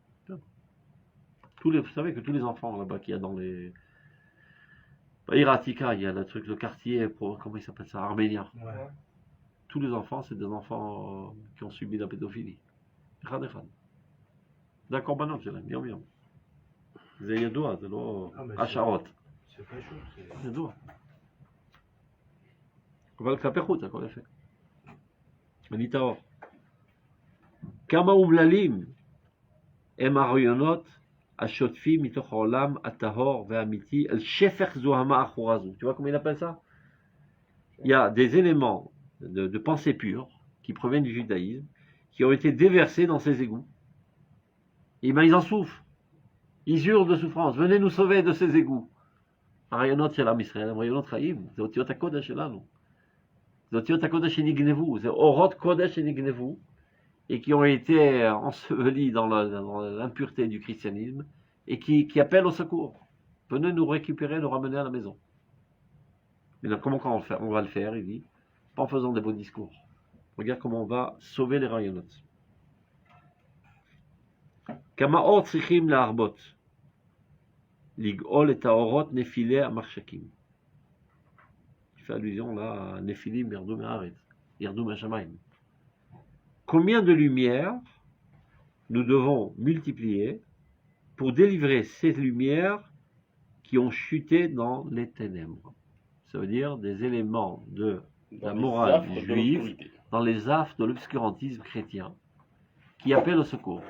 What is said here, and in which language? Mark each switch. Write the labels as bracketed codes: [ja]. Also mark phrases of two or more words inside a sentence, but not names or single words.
[fr] Vous savez que tous les enfants là-bas qu'il y a dans les... Iratika, il y a le quartier, comment il s'appelle ça, arménien. Ouais. Tous les enfants, c'est des enfants qui ont subi la pédophilie. D'accord, ben non, c'est bien. [he] זה ידוע, זה לא השערות. זה פשוט. זה ידוע. אבל כלפי חוץ הכל יפה. אני טהור. כמה אומללים הם הרעיונות השוטפים מתוך העולם הטהור והאמיתי אל שפך זוהמה אחורה זו. [fr] Tu vois comment il appelle ça? Il y a des éléments de pensée pure qui proviennent du judaïsme qui ont été déversés dans ces égouts. Et ben ils en souffrent. Ils hurlent de souffrance. Venez nous sauver de ces égouts. [he] הרעיונות של עם ישראל הם רעיונות חיים. זה אותיות הקודש שלנו. זה אותיות הקודש שנגנבו. זה אורות קודש שנגנבו. [fr] Et qui ont été ensevelis dans l'impureté du christianisme. Et qui appellent au secours. Venez nous récupérer, nous ramener à la maison. Mais là, comment on va le faire, il dit? Pas en faisant des beaux discours. Regarde comment on va sauver les rayonnot. [he] כמה אור צריכים להרבות, לגאול את האורות נפילי המחשכים. [fr] Il fait allusion là à Néphilim, [he] ירדו מהארץ, ירדו מהשמיים. [fr] Combien de lumières nous devons multiplier pour délivrer ces lumières qui ont chuté dans les ténèbres? Ça veut dire des éléments de la morale juive dans les affres de l'obscurantisme chrétien qui appellent au secours.